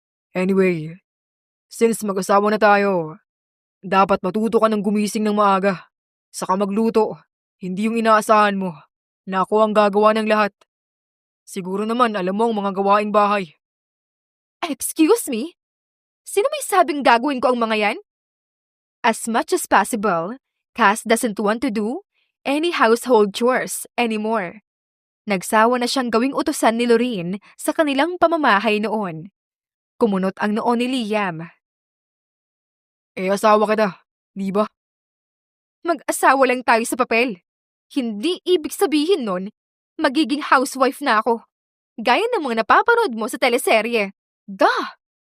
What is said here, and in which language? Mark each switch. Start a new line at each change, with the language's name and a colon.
English: Anyway,
Filipino: since mag-asawa na tayo, dapat matuto ka ng gumising ng maaga. Saka magluto, hindi yung inaasahan mo na ako ang gagawa ng lahat. Siguro naman alam mo ang mga gawaing bahay.
English: Excuse me?
Filipino: Sino may sabing gagawin ko ang mga yan?
English: As much as possible, Cass doesn't want to do any household chores anymore.
Filipino: Nagsawa na siyang gawing utusan ni Lorraine sa kanilang pamamahay noon. Kumunot ang noo ni Liam. Asawa kita, di ba? Mag-asawa lang tayo sa papel. Hindi ibig sabihin nun, magiging housewife na ako. Gaya ng mga napapanood mo sa teleserye. Gah!